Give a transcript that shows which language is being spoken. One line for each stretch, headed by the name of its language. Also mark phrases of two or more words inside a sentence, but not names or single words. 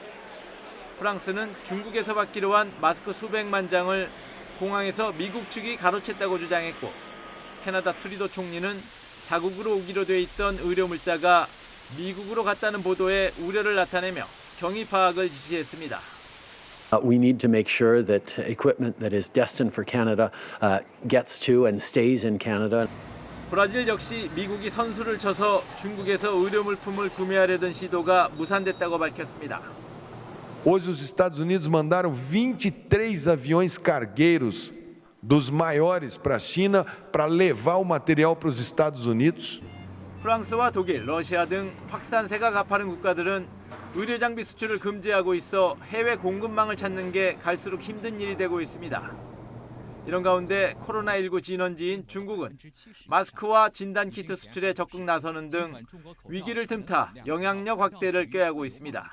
Korean: 프랑스는 중국에서 받기로 한 마스크 수백만 장을 공항에서 미국 측이 가로챘다고 주장했고, 캐나다 트리도 총리는 자국으로 오기로 돼 있던 의료 물자가 미국으로 갔다는 보도에 우려를 나타내며 경위 파악을 지시했습니다.
English: We need to make sure that equipment that is destined for Canada gets to and stays in Canada.
Korean: 브라질 역시 미국이 선수를 쳐서 중국에서 의료 물품을 구매하려던 시도가 무산됐다고 밝혔습니다.
Portuguese: Hoje os Estados Unidos mandaram 23 aviões cargueiros dos maiores para a China para levar o material para os Estados Unidos.
Korean: 프랑스와 독일, 러시아 등 확산세가 가파른 국가들은 의료 장비 수출을 금지하고 있어 해외 공급망을 찾는 게 갈수록 힘든 일이 되고 있습니다. 이런 가운데 코로나19 진원지인 중국은 마스크와 진단키트 수출에 적극 나서는 등 위기를 틈타 영향력 확대를 꾀하고 있습니다.